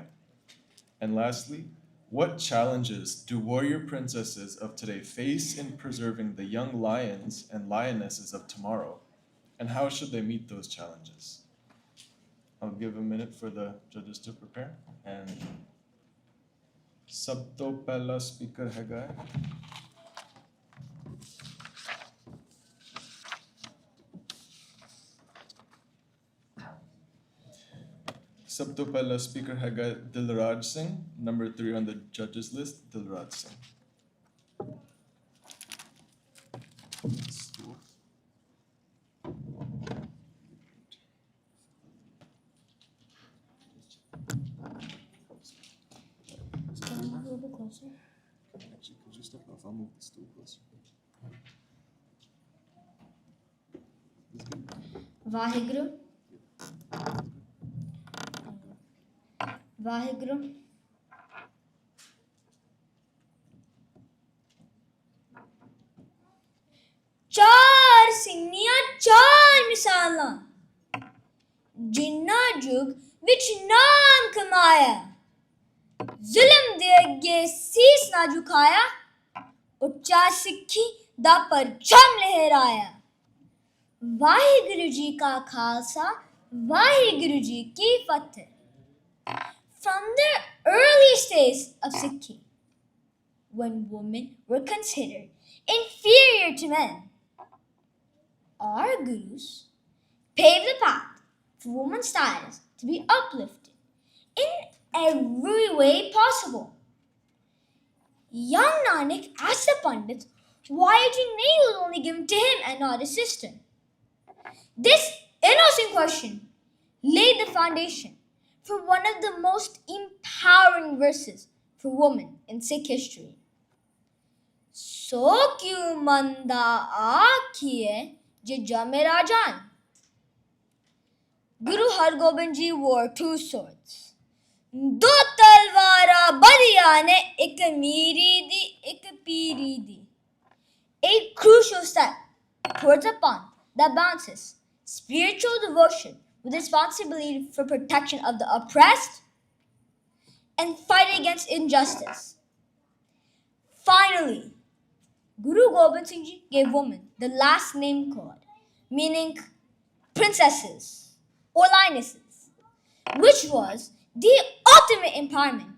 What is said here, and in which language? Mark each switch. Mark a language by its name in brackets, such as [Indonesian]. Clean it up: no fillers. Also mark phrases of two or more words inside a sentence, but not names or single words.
[English] And lastly, what challenges do warrior princesses of today face in preserving the young lions and lionesses of tomorrow? And how should they meet those challenges? I'll give a minute for the judges to prepare. [Punjabi] And ਸਭ ਤੋਂ ਪਹਿਲਾ ਸਪੀਕਰ ਹੈਗਾ ਸਭ ਤੋਂ ਪਹਿਲਾ ਸਪੀਕਰ ਹੈਗਾ ਦਿਲਰਾਜ ਸਿੰਘ, [English] number 3 on the judges list, ਦਿਲਰਾਜ ਸਿੰਘ. Closer. Actually, could you step off? I'll move the stool closer. Vaheguru. Vaheguru. [Punjabi] ਚਾਰ ਸਿੰਘੀਆਂ ਚਾਰ ਮਿਸਾਲਾਂ ਜਿਨ੍ਹਾਂ ਯੁੱਗ ਵਿੱਚ ਨਾਮ ਕਮਾਇਆ ਜ਼ੁਲਮ ਦੇ ਅੱਗੇ ਸੀਸ ਨਾ ਝੁਕਾਇਆ ਉੱਚਾ ਸਿੱਖੀ ਦਾ ਪਰਚਮ ਲਹਿਰਾਇਆ ਵਾਹਿਗੁਰੂ ਜੀ ਕਾ ਖ਼ਾਲਸਾ, ਵਾਹਿਗੁਰੂ ਜੀ ਕੀ ਫ਼ਤਿਹ. [English] From the earliest days of Sikhi, when women were considered inferior to men, our gurus paved the path for women's status to be uplifted in every way possible. Young Nanak asked the Pandits why Janae was only given to him and not his sister. This innocent question laid the foundation for one of the most empowering verses for women in Sikh history. [Punjabi] ਸੋ ਕਿਉਂ ਮੰਦਾ ਆਖੀਐ ਜੇ ਜਮੇ ਰਾਜਨ. [English] Guru Har Gobind Ji wore two swords. [Punjabi] ਦੋ ਤਲਵਾਰਾਂ ਬੱਧੀਆਂ ਨੇ ਇੱਕ ਮੀਰੀ ਦੀ, ਇੱਕ ਪੀਰੀ ਦੀ. [English] A crucial step towards a path that balances spiritual devotion with responsibility for protection of the oppressed and fight against injustice. Finally, Guru Gobind Singh Ji gave women the last name code, meaning princesses or lionesses, which was the ultimate empowerment.